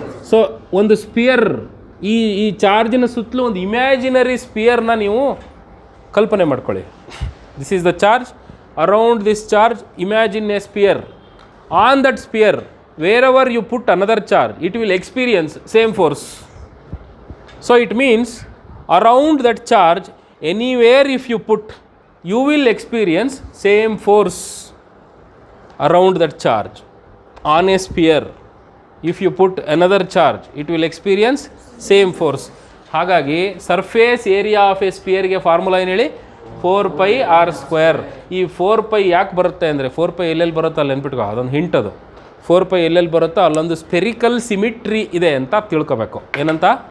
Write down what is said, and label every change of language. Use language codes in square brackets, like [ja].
[kn] So ಒಂದು spear, ಈ ಚಾರ್ಜಿನ ಸುತ್ತಲೂ ಒಂದು ಇಮ್ಯಾಜಿನರಿ ಸ್ಪಿಯರ್ನ ನೀವು ಕಲ್ಪನೆ ಮಾಡ್ಕೊಳ್ಳಿ. [en] This is the charge. Around this charge imagine a sphere. On that sphere where ever you put another charge it will experience same force. So it means around that charge anywhere if you put you will experience same force around that charge. On a sphere if you put another charge it will experience same force. [kn] ಹಾಗಾಗಿ surface area of A ಸ್ಪಿಯರ್ಗೆ formula ಏನು ಹೇಳಿ? 4πr². ಈ 4π ಯಾಕೆ ಬರುತ್ತೆ ಅಂದರೆ 4π ಎಲ್ಲೆಲ್ಲಿ ಬರುತ್ತೋ ಅಲ್ಲಿ ನೆನ್ಪಿಟ್ಕೋ, ಅದೊಂದು ಹಿಂಟ್. ಅದು 4π ಎಲ್ಲೆಲ್ಲಿ ಬರುತ್ತೋ ಅಲ್ಲೊಂದು ಸ್ಪೆರಿಕಲ್ ಸಿಮಿಟ್ರಿ ಇದೆ ಅಂತ ತಿಳ್ಕೊಬೇಕು. ಏನಂತ?